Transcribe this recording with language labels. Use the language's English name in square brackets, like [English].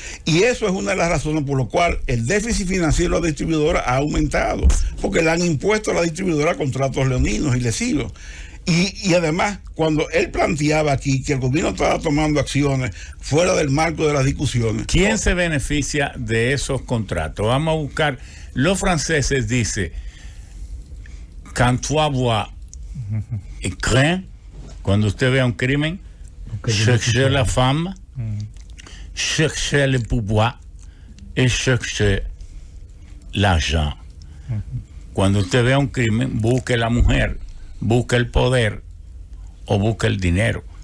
[Spanish] Y eso es una de las razones por lo cual el déficit financiero de la distribuidora ha aumentado, porque le han impuesto a la distribuidora contratos leoninos y lesivos. Y además, cuando él planteaba aquí que el gobierno estaba tomando acciones fuera del marco de las discusiones. ¿Quién se beneficia de esos contratos? Vamos a buscar. Los franceses dicen, [French] quand tu vois un crime, [Spanish] cuando usted vea un crimen, [French] cherchez la femme, cherchez le pouvoir et cherchez l'argent. [Spanish] Cuando usted vea un crimen, busque la mujer, busca el poder o busca el dinero.